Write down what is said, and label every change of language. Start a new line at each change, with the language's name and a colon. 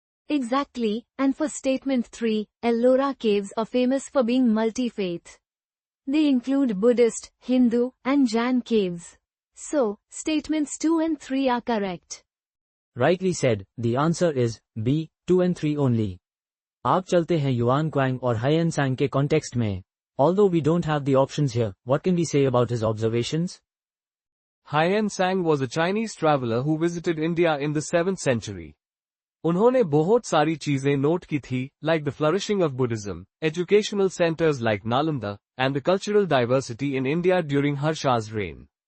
English: Exactly, and for statement 3, Ellora caves are famous for being multi-faith. They include Buddhist, Hindu, and Jain caves. So, statements 2 and 3 are correct. Rightly said, the answer is B, 2 and 3 only.
Hindi: आप चलते हैं yuan Quang और हायन सांग के context में.
English: Although we don't have the options here, what can we say about his observations? Haiyan Sang was a Chinese traveler who visited India in the 7th century.
Hindi: उन्होंने बहुत सारी चीजें नोट की थी,
English: like the flourishing of Buddhism, educational centers like Nalanda, and the cultural diversity in India during Harsha's reign.